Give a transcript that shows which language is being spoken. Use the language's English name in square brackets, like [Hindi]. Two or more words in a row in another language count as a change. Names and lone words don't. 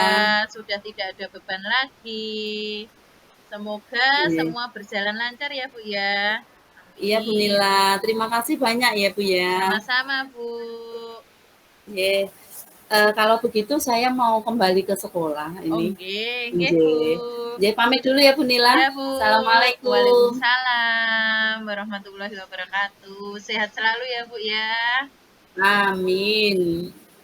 [Indonesian] lega, sudah tidak ada beban lagi. Semoga Iya. semua berjalan lancar ya Bu ya. Iya Bu Amin. Nila, terima kasih banyak ya Bu ya. Sama-sama Bu. Ye. Kalau begitu saya mau kembali ke sekolah Oh ini. nggih, nggih Bu. Nggih. Nggih pamit dulu ya Bu Nila. Ya Bu. Assalamualaikum. [Arabic] وعليكم السلام ورحمة الله وبركاته. [Indonesian] Sehat selalu ya Bu ya. Amin.